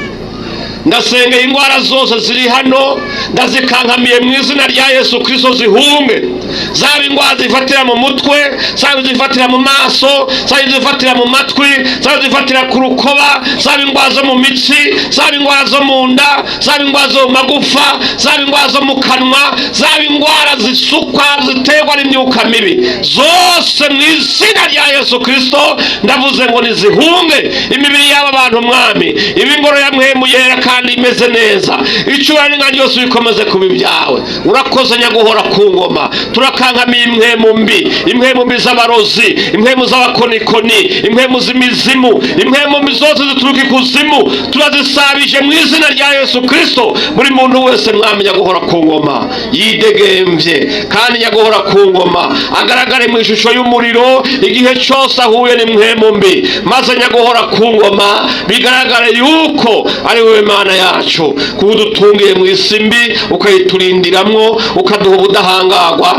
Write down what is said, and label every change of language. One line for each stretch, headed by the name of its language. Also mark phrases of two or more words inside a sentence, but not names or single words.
Rundi: ndasengeye ingwara zose ziri hano ndazikankamiye mu izina rya Yesu Kristo zihunge zaba indwara zifatira mu mutwe, zaba zifatira mu maso, zaba zifatira mu matwi, zaba zifatira ku rukoba, zaba indwara zo mu mitsi, zaba indwara zo mu nda, zaba indwara zo mu magufa, zaba indwara zo mu kanwa, zaba indwara zisukwa ziterwa n'imyuka mibi, zose mu izina rya Yesu Kristo ndavuze ngo nizihunge imibiri y'aba bantu mwami. Ibi ngoro ya mpwemu yera kandi imeze neza, icyubahiro n'ingano byose bikomeze kuba ibyawe. Urakoze Nyaguhora ku ngoma. Turakankamiye impwemu mbi, impwemu mbi z'abarozi, impwemu z'abakonikoni, impwemu z'imizimu, impwemu mbi zose zituruka ikuzimu turazisabije mu izina rya Yesu Kristo. Buri muntu wese mwami Nyaguhora ku ngoma yidegemvye, kandi Nyaguhora ku ngoma agaragare mu ishusho y'umuriro igihe cyose ahuye n'impwemu mbi, maze Nyaguhora ku ngoma bigaragare yuko ari wowe Mana yacu, kudutungiye mu isi mbi ukayiturindiramwo, ukaduha ubudahangagwa.